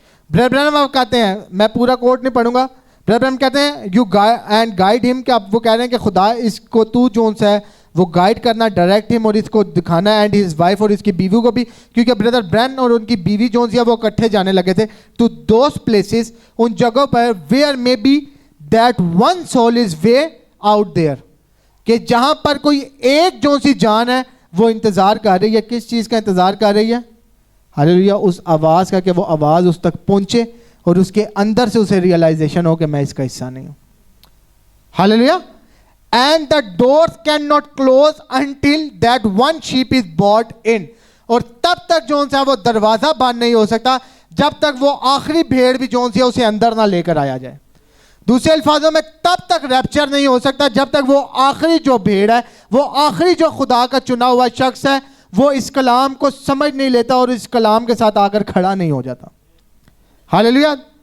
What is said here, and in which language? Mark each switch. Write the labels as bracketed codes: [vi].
[ur] Brother برانم آپ کہتے ہیں, میں پورا کوٹ نہیں پڑھوں گا, بردر برانم کہتے ہیں [en] you and guide ہم, [ur] کہ اب وہ کہہ رہے ہیں کہ خدا اس کو تو جو سا ہے وہ گائیڈ کرنا, [en] direct ہم, [ur] اور اس کو دکھانا, [en] and his wife [ur] اور اس کی بیوی کو بھی, کیونکہ بردر برین اور ان کی بیوی جو ہے وہ اکٹھے جانے لگے تھے [en] to those places, [ur] ان جگہوں پر [en] where may be that one soul is way out there, [ur] کہ جہاں پر کوئی ایک جو سی جان ہے وہ انتظار کر رہی ہے. کس چیز کا انتظار کر رہی ہے؟ ہاللیلویا. اس آواز کا, کہ وہ آواز اس تک پہنچے اور اس کے اندر سے اسے ریئلائزیشن ہو کہ میں اس کا حصہ نہیں ہوں. [en] Hallelujah. And the doors cannot close until that one sheep is brought in. [ur] اور تب تک جو ہے وہ دروازہ بند نہیں ہو سکتا جب تک وہ آخری بھیڑ بھی جو ہے اسے اندر نہ لے کر آیا جائے. دوسرے الفاظوں میں تب تک ریپچر نہیں ہو سکتا جب تک وہ آخری جو بھیڑ ہے, وہ آخری جو خدا کا چنا ہوا شخص ہے, وہ اس کلام کو سمجھ نہیں لیتا اور اس کلام کے ساتھ آ کر کھڑا نہیں ہو جاتا. ہاللیلویا.